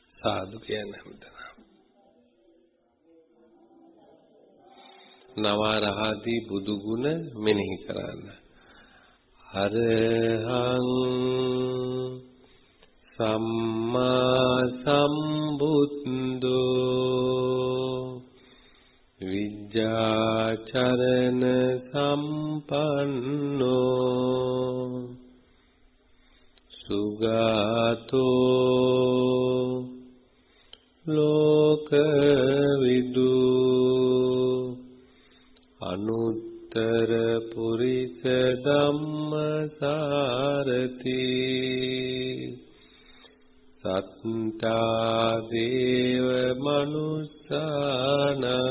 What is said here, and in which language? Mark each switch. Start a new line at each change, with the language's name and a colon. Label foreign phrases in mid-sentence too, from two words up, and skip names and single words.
Sinhala: සාදු කියන හැමදෙනා නවරහදී බුදු ගුණ මෙනෙහි කරන්න.
Pali: අරහං සම්මා සම්බුද්ධෝ විජ්ජාචරණ සම්පන්නෝ සුගතෝ ලෝකවිදු අනුත්තර පුරිස ධම්මසාරති සත්තා දේව මනුස්සානං